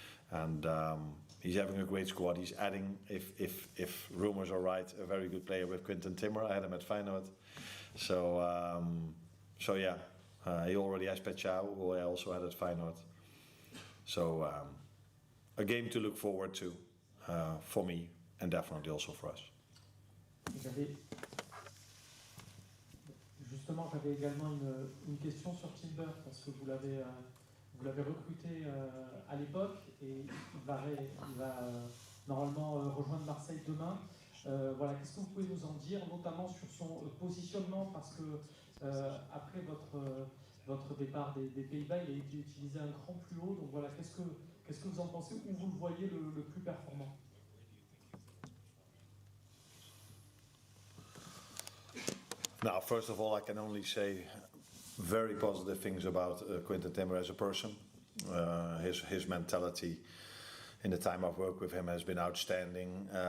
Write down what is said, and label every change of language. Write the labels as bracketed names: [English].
[English] And he's having a great squad. He's adding, if rumours are right, a very good player with Quinton Timber. I had him at Feyenoord. So yeah, he already has Pechau, who I also had at Feyenoord. So a game to look forward to for me, and definitely also for us. [French] Justement, j'avais également une question sur Timber, parce que vous l'avez recruté à l'époque, et il va normalement rejoindre Marseille demain. Voilà, qu'est-ce que vous pouvez nous en dire, notamment sur son positionnement, parce que après votre départ des Pays-Bas, il a été utilisé un cran plus haut, donc voilà, qu'est-ce que vous en pensez, où vous le voyez le plus performant? [English] Now, first of all, I can only say very positive things about Quinton Timber as a person. His mentality in the time I've worked with him has been outstanding.